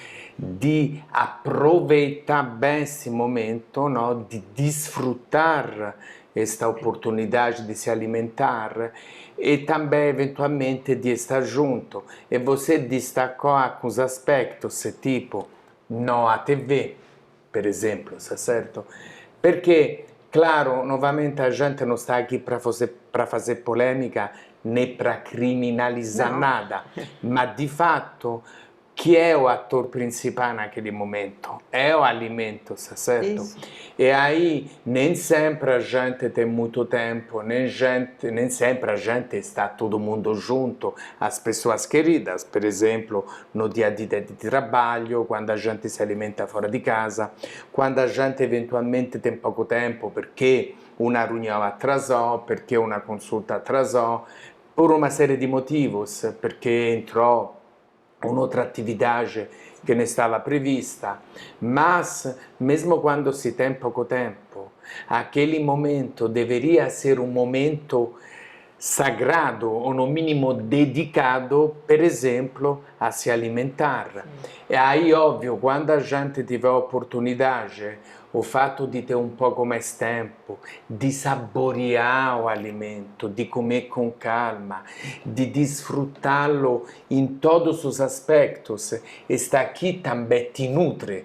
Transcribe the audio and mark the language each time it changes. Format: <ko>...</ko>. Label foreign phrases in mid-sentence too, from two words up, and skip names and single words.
<pt>De aproveitar bem esse momento, não? De desfrutar esta oportunidade de se alimentar e também eventualmente de estar junto. E você destacou alguns aspectos, tipo não a TV,</pt> <it>per esempio,</it> <pt>tá certo?</pt> <it>Perché,</it> <pt>claro, novamente a gente não está aqui para fazer polêmica nem para criminalizar nada, mas de fato,</pt> <it>chi è</it> <pt>o ator principale naquele momento? É o alimento, tá certo? Isso. E aí, nem sempre a gente tem muito tempo, nem sempre a gente está todo mundo junto, as pessoas queridas, por exemplo, no dia a dia de trabalho, quando a gente se alimenta fora di casa, quando a gente eventualmente tem pouco tempo</pt> <it>perché una riunione atrasò, perché una consulta atrasò,</it> <pt>por uma série de motivos,</pt> <it>perché entrou un'altra attività che ne stava prevista,</it> <pt>mas mesmo quando si tem pouco tempo, aquele momento deveria ser um momento sagrado ou no mínimo dedicado,</pt> <it>per esempio,</it> <pt>a se alimentar. E aí, óbvio, quando a gente tiver a oportunidade, o fato de ter um pouco mais tempo, de saborear o alimento, de comer com calma, de desfrutá-lo em todos os aspectos, está aqui também te nutre.</pt>